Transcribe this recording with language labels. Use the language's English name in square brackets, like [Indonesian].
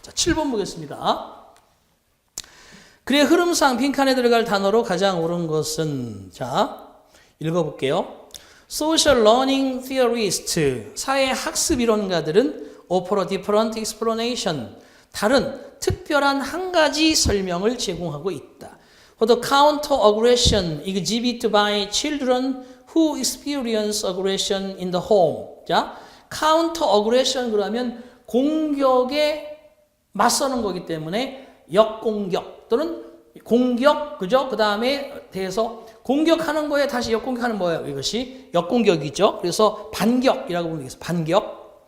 [Korean] 자, 7번 보겠습니다. 그의 흐름상 빈칸에 들어갈 단어로 가장 옳은 것은, 자, 읽어볼게요. [English] Social Learning Theorist, [Korean] 사회학습 이론가들은 [English] offer a different explanation, [Korean] 다른 특별한 한 가지 설명을 제공하고 있다. [English] For the counter-aggression exhibited by children who experience aggression in the home. [Korean] 자, counter-aggression 그러면 공격에 맞서는 거기 때문에 역공격 또는 공격, 그죠? 그 다음에 대해서 공격하는 거에 다시 역공격하는 뭐예요? 이것이 역공격이죠. 그래서 반격이라고 부르는 게 있어요.